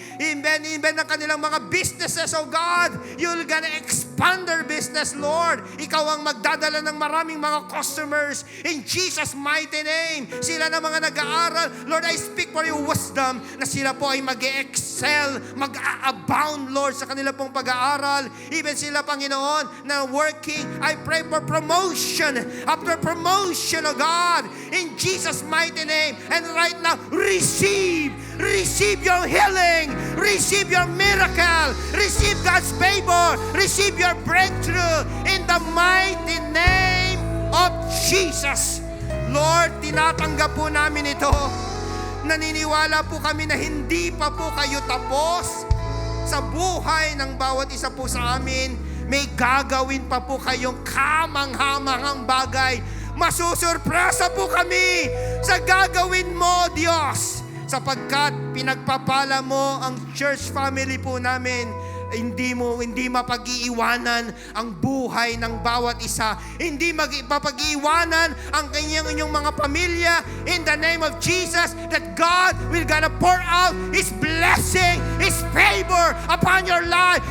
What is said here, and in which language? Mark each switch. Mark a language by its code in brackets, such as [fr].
[en] Even [tl] ng kanilang mga [en] businesses, oh God, you're gonna expand their business, Lord. [tl] Ikaw ang magdadala ng maraming mga customers. [en] In Jesus' mighty name, [tl] sila na mga nag-aaral, Lord, [en] I speak for your wisdom [tl] na sila po ay mag-excel, mag-abound, Lord, sa kanila pong pag-aaral. [en] Even sila, Panginoon, na working, I pray for promotion after promotion, oh God, in Jesus' mighty name. And right now, receive your healing, receive your miracle, receive God's favor, receive your breakthrough in the mighty name of Jesus. [tl] Lord, tinatanggap po namin ito. Naniniwala po kami na hindi pa po kayo tapos sa buhay ng bawat isa po sa amin. May gagawin pa po kayong kamanghamanghang bagay. Masusurpresa po kami sa gagawin mo, Diyos, sapagkat pinagpapala mo ang church family po namin. Hindi mapag-iiwanan ang buhay ng bawat isa. Hindi mapag-iiwanan ang inyong mga pamilya. [en] In the name of Jesus, that God will gonna pour out His blessing, His favor upon your life.